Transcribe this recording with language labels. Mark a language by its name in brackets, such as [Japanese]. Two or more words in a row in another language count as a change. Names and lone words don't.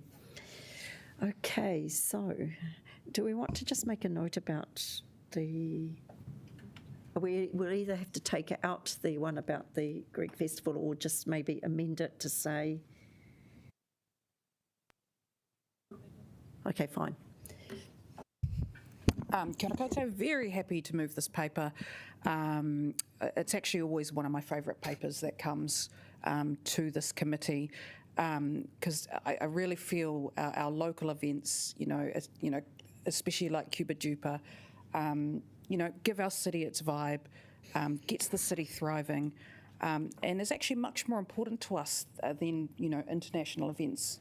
[English] Okay, so do we want to just make a note about we'll either have to take out the one about the Greek festival or just maybe amend it to say, okay, fine. [Māori] Kia ora koutou, [English] very happy to move this paper. It's actually always one of my favourite papers that comes to this committee, because I really feel our local events, especially like Cuba Duper, give our city its vibe, gets the city thriving, and is actually much more important to us than international events.